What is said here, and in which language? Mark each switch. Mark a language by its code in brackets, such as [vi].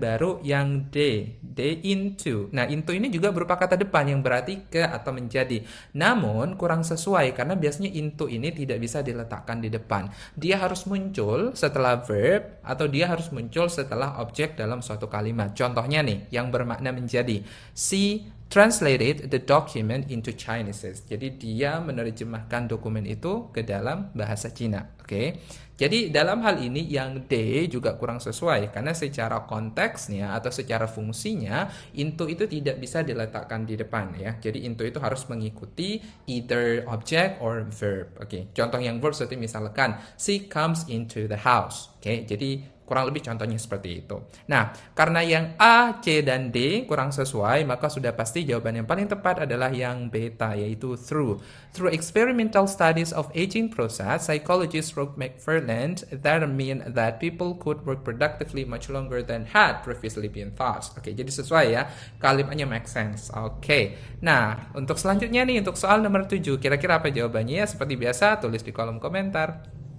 [id] Baru yang D into. Nah, into ini juga berupa kata depan yang berarti ke atau menjadi. Namun kurang sesuai karena biasanya into ini tidak bisa diletakkan di depan. Dia harus muncul setelah verb atau dia harus muncul setelah objek dalam suatu kalimat. Contohnya nih, yang bermakna menjadi. [en] She translated the document into Chinese. [id] Jadi dia menerjemahkan dokumen itu ke dalam bahasa Cina. Jadi dalam hal ini yang D juga kurang sesuai karena secara konteksnya atau secara fungsinya into itu tidak bisa diletakkan di depan ya. Jadi into itu harus mengikuti [en] either object or verb. [id] Contoh yang verb seperti misalkan [en] she comes into the house. [id] Jadi Kurang lebih contohnya seperti itu. Nah, karena yang A, C, dan D kurang sesuai, maka sudah pasti jawaban yang paling tepat adalah yang beta, yaitu through. [en] Through experimental studies of aging process, psychologist Rob McFarland determined that people could work productively much longer than had previously been thought. [id] Oke, jadi sesuai ya. Kalimatnya make sense. Oke. Nah, untuk selanjutnya nih, untuk soal nomor 7, kira-kira apa jawabannya? Ya, seperti biasa, tulis di kolom komentar.